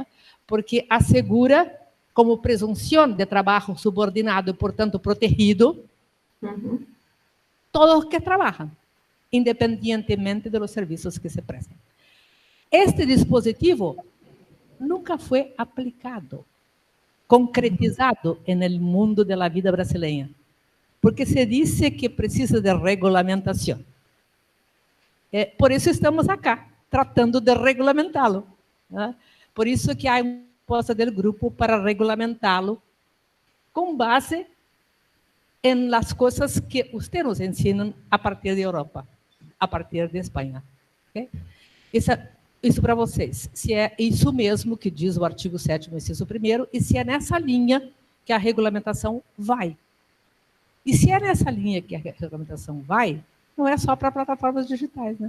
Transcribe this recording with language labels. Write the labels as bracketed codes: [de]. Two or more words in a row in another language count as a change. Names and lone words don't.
[pt] Porque assegura como presunção de trabalho subordinado e, portanto, protegido, todos que trabalham, independentemente dos serviços que se prestam. Este dispositivo nunca foi aplicado, concretizado no mundo da vida brasileira, porque se disse que precisa de regulamentação. Por isso estamos acá, tratando de regulamentá-lo. Né? Por isso que há uma proposta do grupo para regulamentá-lo com base [es] en las cosas que usted nos [pt] ensina a partir de Europa, a partir de Espanha. Okay? Isso para vocês, se é isso mesmo que diz o artigo 7º, inciso 1º, e se é nessa linha que a regulamentação vai. E se é nessa linha que a regulamentação vai, não é só para plataformas digitais, né?